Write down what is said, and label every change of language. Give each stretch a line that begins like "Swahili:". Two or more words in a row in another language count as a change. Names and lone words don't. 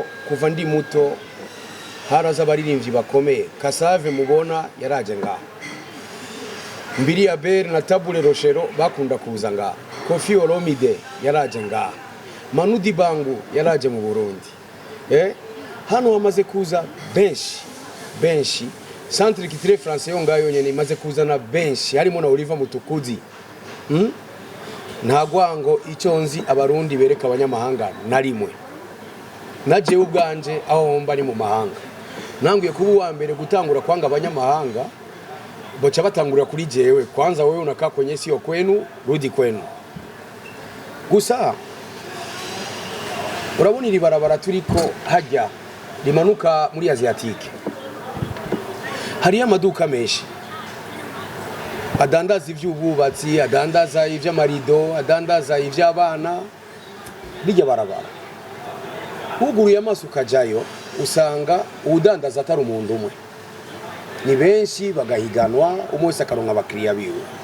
Rundi: kuva ndi muto haraza abaririmbyi bakomeye Kasave mubona yaraje ngaha Mbiri ya Ber na Tabule Rochero bakunda kuza ngaha Koffi Olomide yaraje ngaha Manu Dibango yaraje mu Burundi hano wamaze kuza benshi Centre Kitire France yo ngayo nyene imaze kuzana benshi harimo na Oliver Mutukuzi ntagwango icyo nzi abarundi bereka abanyamahanga narimwe naje ubwanje aho mba ni mu mahanga nanguye kuba uwa mbere gutangura kwanga abanyamahanga bocha batangurira kuri jewe
Swahili: kwanza wewe unakaa kwenye sio kwenu rudi kwenu
Rundi: gusa urabona iri barabara turiko hajya rimanuka muri Asiatique hari amaduka menshi adandaza ivy'ububatsi adandaza ivy'amarido adandaza ivy'abana bijya barabara uguruye amaso ukajayo usanga udandaza atari umuntu umwe ni benshi bagahiganwa umwese akaronka abakiriya biwe.